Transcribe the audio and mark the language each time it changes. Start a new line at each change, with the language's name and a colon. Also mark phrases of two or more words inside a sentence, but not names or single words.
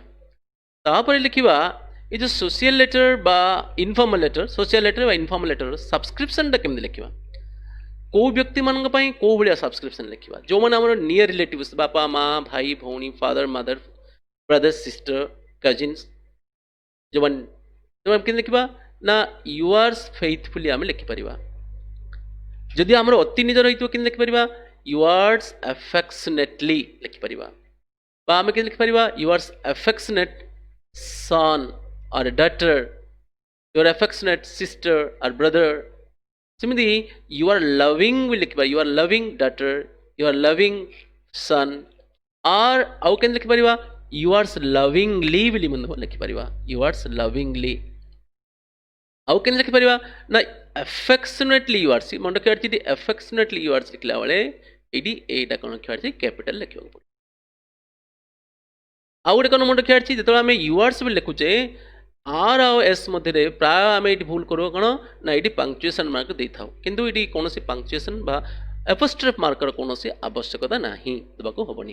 Odia: ତାପରେ ଲେଖିବା ଏ ଯେଉଁ
English: social letter
Odia: ବା
English: informal letter, social letter
Odia: ବା
English: informal letter
Odia: ସବସ୍କ୍ରିପସନଟା କେମିତି ଲେଖିବା, କେଉଁ ବ୍ୟକ୍ତିମାନଙ୍କ ପାଇଁ କେଉଁ ଭଳିଆ ସବସ୍କ୍ରିପସନ ଲେଖିବା, ଯେଉଁମାନେ ଆମର
English: near relatives,
Odia: ବାପା ମା, ଭାଇ ଭଉଣୀ,
English: father mother, brother sister, cousins,
Odia: ଯେଉଁମାନେ କେମିତି ଲେଖିବା ନା
English: yours faithfully
Odia: ଆମେ ଲେଖିପାରିବା। ଯଦି ଆମର ଅତି ନିଜର ହେଇଥିବ କେମିତି ଲେଖିପାରିବା,
English: yours affectionately
Odia: ଲେଖିପାରିବା, ବା ଆମେ କେମିତି ଲେଖିପାରିବା,
English: yours affectionate son or a daughter, your affectionate sister or brother। ସେମିତି you are loving will ଲେଖିବା, you are loving daughter, you are loving son, or
Odia: ଆଉ କେମିତି ଲେଖିପାରିବା,
English: yours lovingly
Odia: ବୋଲି ମଧ୍ୟ ଲେଖିପାରିବା,
English: yours lovingly।
Odia: ଆଉ କେମିତି ଲେଖିପାରିବା ନା
English: affectionately yours,
Odia: ମନେ ରଖିବାର ଅଛି
English: affectionately yours
Odia: ଲେଖିଲା ବେଳେ ଏଇଠି ଏଇଟା କ'ଣ ଲେଖିବାର ଅଛି, କ୍ୟାପିଟାଲ ଲେଖିବାକୁ ପଡ଼ିବ। ଆଉ ଗୋଟେ କ'ଣ ମନେ ରଖିବାର ଅଛି, ଯେତେବେଳେ ଆମେ ୟୁଆର୍ସ ବୋଲି ଲେଖୁଛେ ଆର୍ ଆଉ ଏସ୍ ମଧ୍ୟରେ ପ୍ରାୟ ଆମେ ଏଇଠି ଭୁଲ କରୁ କ'ଣ ନା ଏଇଠି
English: punctuation mark
Odia: ଦେଇଥାଉ, କିନ୍ତୁ ଏଇଠି କୌଣସି ପାଙ୍କ୍ଚୁଏସନ୍ ବା
English: apostrophe mark
Odia: କୌଣସି ଆବଶ୍ୟକତା ନାହିଁ, ଦେବାକୁ ହେବନି।